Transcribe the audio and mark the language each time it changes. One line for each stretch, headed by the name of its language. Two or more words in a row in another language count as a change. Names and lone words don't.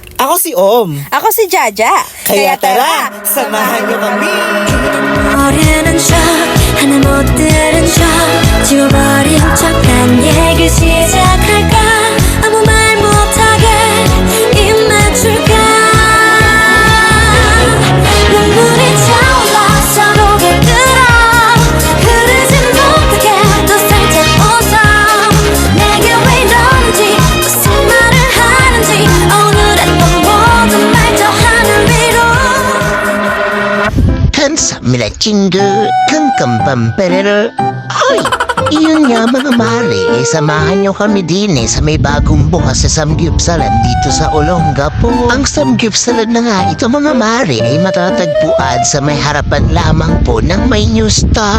Filipino: Ako si Om. Ako si Jaja. Kaya tara, samahan niyo kami.
Korean: 모르는 척 하나 못 들은 척 지워버린 척한 얘기 시작할까 아무 말 못하게 입 맞출까 눈물이 차올라 서로 깃들어 흐르지 못하게 또 살짝 웃어 내게 왜 이러는지 무슨 말을 하는지 오늘은 또 모든 말 저 하늘 위로 Kamsamila chingu, kangkambamperero.
Filipino: Hoy! Iyon nga mga mare, samahan nyo kami din sa may bagong bukas sa Samgyupsalan dito sa Olongapo. Ang Samgyupsalan na nga ito mga mare ay matatagpuan sa may harapan lamang po ng may New Star.